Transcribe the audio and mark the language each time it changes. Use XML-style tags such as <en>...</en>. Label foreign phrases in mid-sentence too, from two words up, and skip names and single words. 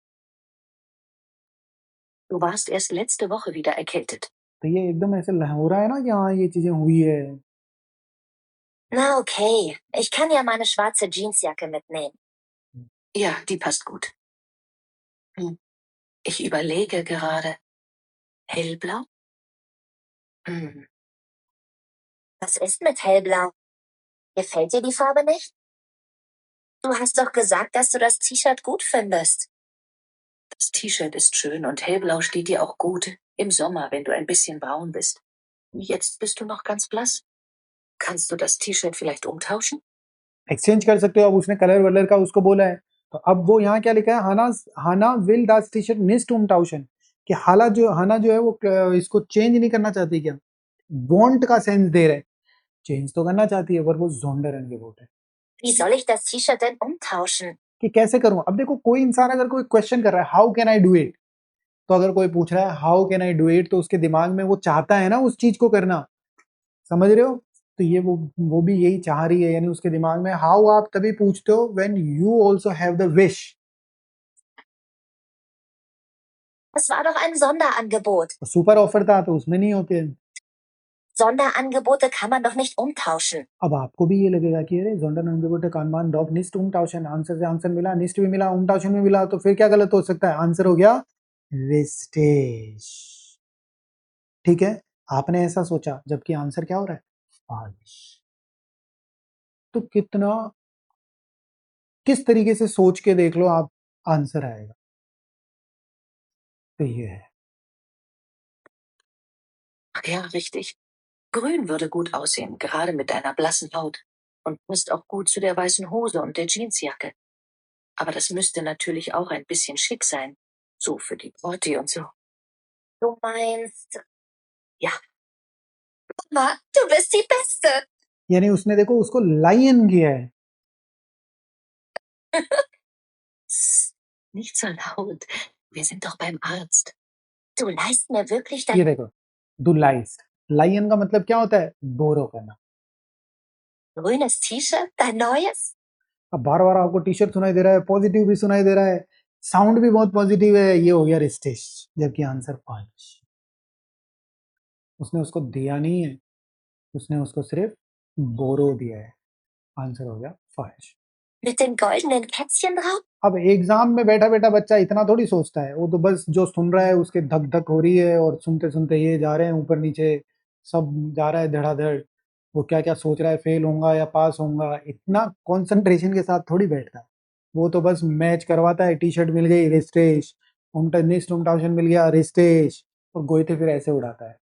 <de>Du warst erst letzte Woche wieder erkältet.</de> <hi>तो ये एकदम ऐसे हो रहा है ना कि हाँ ये चीजें हुई है।</hi> <de>Na okay, ich kann ja meine schwarze Jeansjacke mitnehmen. Ja, die passt gut. Ich überlege gerade. Hellblau? Was ist mit hellblau? Gefällt dir die Farbe nicht? Du hast doch gesagt, dass du das T-Shirt gut findest. Das T-Shirt ist schön und hellblau steht dir auch gut. Im Sommer, wenn du ein bisschen braun bist. Jetzt bist du noch ganz blass. Kannst du das T-Shirt vielleicht umtauschen?</de> <hi>एक्सचेंज कर सकते हो। अब उसने कलर वलर का उसको बोला है, तो अब वो यहाँ क्या लिखा है,</hi> <de>Hanna will das T-Shirt nicht umtauschen,</de> <hi>कि हाना जो है वो इसको चेंज नहीं करना चाहती, क्या वांट का सेंस दे रहा है, चेंज तो करना चाहती है, पर वो</hi> <de>Sonderangebot</de> <hi>है।</hi> <de>Wie soll ich das T-Shirt denn umtauschen?</de> <hi>कि कैसे करूं। अब देखो कोई इंसान अगर कोई क्वेश्चन कर रहा है</hi> <en>how can I do it,</en> <hi>तो अगर कोई पूछ रहा है</hi> <en>how can I do it,</en> <hi>तो उसके दिमाग में वो चाहता है ना उस चीज को करना, समझ रहे हो। तो ये वो भी यही चाह रही है, यानी उसके दिमाग में हाउ आप तभी पूछते हो</hi> <en>when you also have the wish.</en> <de>Das war doch ein Sonderangebot.</de> <en>super offer</en> <hi>था तो उसमें नहीं होते।</hi> <de>Sonderangebote kann man doch nicht umtauschen.</de> <hi>अब आपको भी ये लगेगा कि अरे</hi> <de>Sonderangebot kann man doch nicht umtauschen,</de> <hi>आंसर से आंसर मिला, निस्ट भी मिला, umtauschen भी मिला, तो फिर क्या गलत हो सकता है, आंसर हो गया वेस्टेज। ठीक है, आपने ऐसा सोचा, जबकि आंसर क्या हो रहा है, फाल्स। तो किस तरीके से सोच के देख लो, आप आंसर आएगा। तो ये है।</hi> <de>Ach ja, richtig. Grün würde gut aussehen, gerade mit deiner blassen Haut. Und passt auch gut zu der weißen Hose und der Jeansjacke. Aber das müsste natürlich auch ein bisschen schick sein. So für die Party und so. Du meinst... Ja. Mama, du bist die Beste.</de> <hi>यानी उसने देखो उसको लायन किया है।</hi> <de>Psst, nicht so laut. Wir sind doch beim Arzt. Du leist mir wirklich</de> <hi>ये</hi> <de>dein...</de> <hi>देखो,</hi> <de>Du leihst,</de> <hi>लायन का मतलब क्या होता है, बोरो करना।</hi> <de>grünes T-Shirt, dein neues?</de> <hi>अब बार बार आपको टी शर्ट सुनाई दे रहा है, पॉजिटिव भी सुनाई दे रहा है, साउंड भी बहुत पॉजिटिव है, ये हो गया रिस्टेश, जबकि आंसर फाल्स। उसने उसको दिया नहीं है, उसने उसको सिर्फ बोरो दिया है, आंसर हो गया फाल्स।</hi> <de>Mit den goldenen Kätzchen drauf?</de> <hi>अब एग्जाम में बैठा बैठा बच्चा इतना थोड़ी सोचता है, वो तो बस जो सुन रहा है उसके धक धक हो रही है, और सुनते सुनते ये जा रहे हैं ऊपर नीचे, सब जा रहा है धड़ाधड़, वो क्या क्या सोच रहा है, फेल होऊंगा या पास होऊंगा, इतना कंसंट्रेशन के साथ थोड़ी बैठता है। वो तो बस मैच करवाता है, टी शर्ट मिल गई रिस्टेश,</hi> <de>nicht umtauschen</de> <hi>मिल गया रिस्टेश, और गोइते फिर ऐसे उड़ाता है।</hi>